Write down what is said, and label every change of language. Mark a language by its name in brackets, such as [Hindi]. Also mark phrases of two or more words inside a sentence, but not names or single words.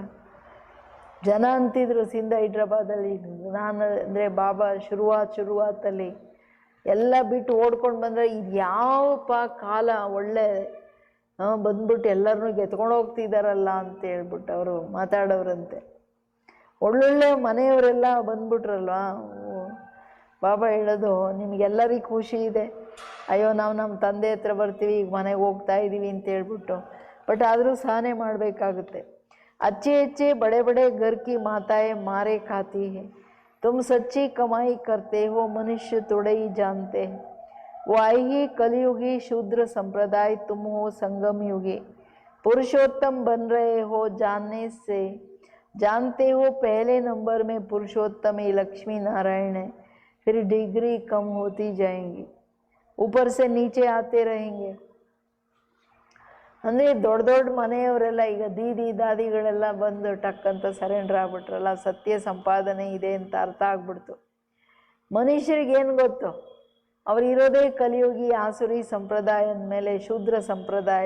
[Kannada] ಜನ ಅಂತಿದ್ರು ಸಿಂಧ ಹೈದ್ರಾಬಾದಲ್ಲಿ, ನಾನು ಅಂದರೆ ಬಾಬಾ ಶುರುವಾತಲ್ಲಿ ಎಲ್ಲ ಬಿಟ್ಟು ಓಡ್ಕೊಂಡು ಬಂದರೆ ಇದು ಯಾವಪ್ಪ ಕಾಲ ಒಳ್ಳೆ ಬಂದ್ಬಿಟ್ಟು ಎಲ್ಲರನ್ನೂ ಗೆತ್ಕೊಂಡು ಹೋಗ್ತಿದ್ದಾರಲ್ಲ ಅಂತ ಹೇಳ್ಬಿಟ್ಟು ಅವರು ಮಾತಾಡೋರಂತೆ. ಒಳ್ಳೊಳ್ಳೆ ಮನೆಯವರೆಲ್ಲ ಬಂದ್ಬಿಟ್ರಲ್ವಾ. ಬಾಬಾ ಹೇಳೋದು, ನಿಮಗೆಲ್ಲರಿಗೂ ಖುಷಿ ಇದೆ, ಅಯ್ಯೋ ನಾವು ನಮ್ಮ ತಂದೆ ಹತ್ರ ಬರ್ತೀವಿ, ಈಗ ಮನೆಗೆ ಹೋಗ್ತಾ ಇದ್ದೀವಿ ಅಂತ ಹೇಳ್ಬಿಟ್ಟು. ಬಟ್ ಆದರೂ ಸಹನೆ ಮಾಡಬೇಕಾಗುತ್ತೆ. [Hindi] अच्छे अच्छे बड़े बड़े घर की माताएं मारे खाती है. तुम सच्ची कमाई करते हो, मनुष्य थोड़े ही जानते हैं. वो आई ही कलयुगी शूद्र संप्रदाय, तुम हो संगम युगी. पुरुषोत्तम बन रहे हो जानने से, जानते हो पहले नंबर में पुरुषोत्तम ही लक्ष्मी नारायण है. फिर डिग्री कम होती जाएंगी, ऊपर से नीचे आते रहेंगे. [Kannada] ಅಂದರೆ ದೊಡ್ಡ ದೊಡ್ಡ ಮನೆಯವರೆಲ್ಲ ಈಗ ದೀದಿ ದಾದಿಗಳೆಲ್ಲ ಬಂದು ಟಕ್ ಅಂತ ಸರೆಂಡರ್ ಆಗ್ಬಿಟ್ರಲ್ಲ, ಸತ್ಯ ಸಂಪಾದನೆ ಇದೆ ಅಂತ ಅರ್ಥ ಆಗ್ಬಿಡ್ತು. ಮನುಷ್ಯರಿಗೇನು ಗೊತ್ತು, ಅವರಿರೋದೇ ಕಲಿಯುಗಿ ಆಸುರಿ ಸಂಪ್ರದಾಯ ಅಂದಮೇಲೆ ಶೂದ್ರ ಸಂಪ್ರದಾಯ.